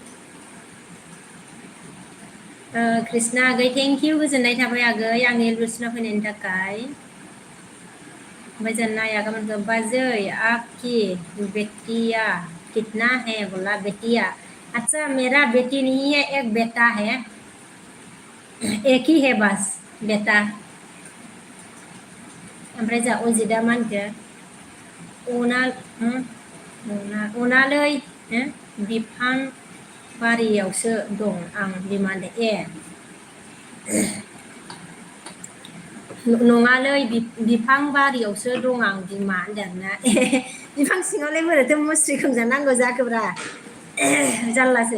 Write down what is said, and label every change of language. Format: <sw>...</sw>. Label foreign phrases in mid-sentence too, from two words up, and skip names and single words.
<brx>कृष्णा आगै</brx> <en>thank you</en> <brx>गोजोननाय थाबाय आगै आंनि एलबुसनाव फैनायनि थाखाय ओमफ्राय जों नाया गाबोन बाजै</brx> <hi>आपकी बेटिया कितना है बोला बेटिया अच्छा मेरा बेटी नहीं है एक बेटा है एक ही है बस बेटा</hi> <brx>ओमफ्राय जा अजिदा मा होनखो अनालै बिफां बारियावसो दं आं बिमा नङालै बिफां बारियावसो दं आं बिमा होनदोंना बिफां सिङावलाय बोरैथो मुस्रि खोंजानांगौ जाखोब्रा जारलासो</brx>